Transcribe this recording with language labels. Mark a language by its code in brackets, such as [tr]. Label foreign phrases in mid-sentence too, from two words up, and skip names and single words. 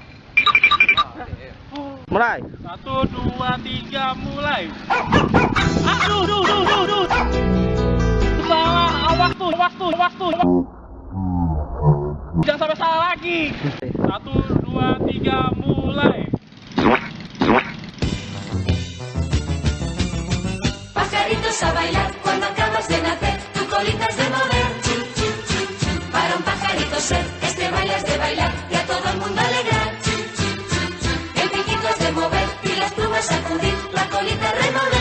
[id] Mulai. 1, 2, 3, mulai. Aduh. Salah, waktu. Jangan sampai salah lagi. 1, 2, 3, mulai. [es] Pajaritos a bailar cuando acabas de nacer, tu colita es de mover. Para un pajarito ser, este baile es de bailar y a todo el mundo alegrar. El piquito es de mover y las plumas sacudir, la colita remover.